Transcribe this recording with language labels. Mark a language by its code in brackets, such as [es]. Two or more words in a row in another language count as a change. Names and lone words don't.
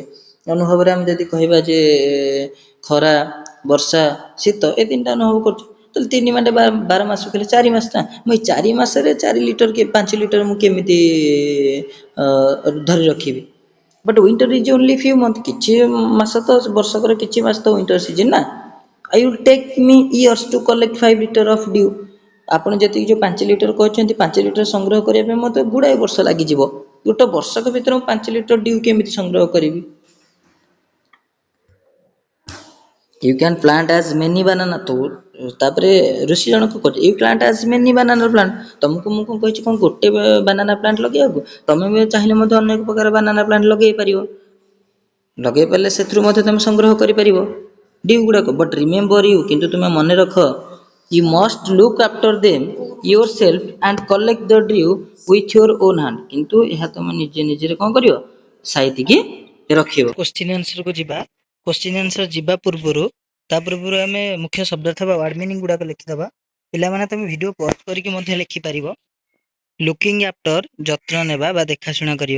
[or] ଅନୁଭବରେ ଆମେ ଯଦି କହିବା ଯେ ଖରା ବର୍ଷା ଶୀତ ଏ 3ଟା ଅନୁଭବ କରୁଛେ ତାହେଲେ 3 ମାସେ 12 ମାସ କହିଲେ 4 ମାସ ନା ମୁଁ ଏଇ 4 ମାସରେ 4 ଲିଟର କି 5 ଲିଟର ମୁଁ କେମିତି ଧରି ରଖିବି। [en] But winter is only few month [or] କିଛି ମାସ ତ ବର୍ଷକର କିଛି ମାସ ତ [en] winter season [or] ନା। [en] I will take me years to collect 5 liter of dew [or] ଆପଣ ଯେତିକି ଯୋଉ 5 ଲିଟର କହିଛନ୍ତି 5 ଲିଟର ସଂଗ୍ରହ କରିବା ପାଇଁ ମୋତେ ଗୁଡ଼ାଏ ବର୍ଷ ଲାଗିଯିବ। ଗୋଟେ ବର୍ଷକ ଭିତରେ ମୁଁ 5 ଲିଟର ଡିଉ କେମିତି ସଂଗ୍ରହ କରିବି। [en] You can plant as many banana [or] ତ ତାପରେ ଋଷି ଜଣକ କହୁଛି [en] you plant as many banana plant [or] ତମକୁ ମୁଁ କଣ କହିଛି କଣ ଗୋଟେ [en] banana plant [or] ଲଗେଇବାକୁ ତମେ ବି ଚାହିଁଲେ ମଧ୍ୟ ଅନେକ ପ୍ରକାର [en] banana plant [or] ଲଗେଇ ପାରିବ। ଲଗେଇ ପାରିଲେ ସେଥିରୁ ମଧ୍ୟ ତମେ ସଂଗ୍ରହ କରିପାରିବ ଡିଉ ଗୁଡାକ। [en] But remember you [or] କିନ୍ତୁ ତୁମେ ମନେ ରଖ [en] you must look after them yourself and collect the dew with your own hand [or] କିନ୍ତୁ ଏହା ତମେ ନିଜେ କଣ କରିବ ସାଇତିକି ରଖିବ। [en] question answer [or] ଯିବା। [en] question answer [or] ଯିବା ପୂର୍ବରୁ ଆମେ ମୁଖ୍ୟ ଶବ୍ଦ ଥିବା [en] word meaning [or] ଗୁଡାକ ଲେଖିଦବା। ପିଲାମାନେ ତମେ [en] video pause [or] କରିକି ମଧ୍ୟ ଲେଖିପାରିବ। [en] looking after [or] ଯତ୍ନ ନେବା ବା ଦେଖାଶୁଣା କରିବା।